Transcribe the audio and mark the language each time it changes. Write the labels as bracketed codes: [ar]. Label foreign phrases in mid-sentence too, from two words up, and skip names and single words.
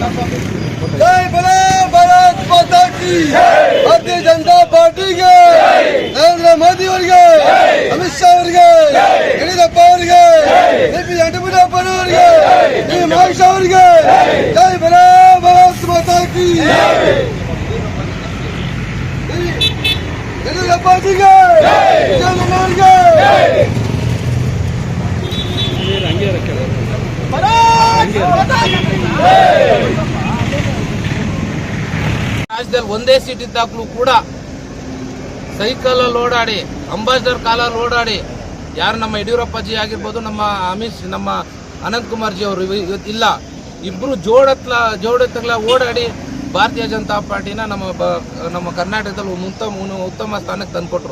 [hi] जय बोलो भारत माता की। भारतीय जनता पार्टी के नरेंद्र मोदी [kn] ಅವರಿಗೆ, ಅಮಿತ್ ಶಾ ಅವರಿಗೆ, ಯಡಿಯೂರಪ್ಪ ಅವರಿಗೆ, ಎಪಿ ಯಡಿಯೂರಪ್ಪನವರಿಗೆ, ಡಿ ಮಹೇಶ್ ಅವರಿಗೆ ಜೈ [hi] बोलो भारत माता की। [kn] ಯಡಿಯೂರಪ್ಪ ಅವರಿಗೆ ರಾಜ್ಯದಲ್ಲಿ ಒಂದೇ ಸೀಟ್ ಇದ್ದಾಗಲೂ ಕೂಡ ಸೈಕಲ್ ಓಡಾಡಿ, ಅಂಬಾಸಿಡರ್ ಕಾಲಲ್ಲಿ ಓಡಾಡಿ, ಯಾರು ನಮ್ಮ ಯಡಿಯೂರಪ್ಪಾಜಿ ಆಗಿರ್ಬೋದು, ನಮ್ಮ ಅನಂತ್ ಕುಮಾರ್ ಜಿ ಅವರು ಇವತ್ತಿಲ್ಲ, ಇಬ್ರು ಜೋಡೆತ್ತಗಳ ಓಡಾಡಿ ಭಾರತೀಯ ಜನತಾ ಪಾರ್ಟಿನ ನಮ್ಮ ಕರ್ನಾಟಕದಲ್ಲಿ ಉತ್ತಮ ಸ್ಥಾನಕ್ಕೆ ತಂದುಕೊಟ್ರು.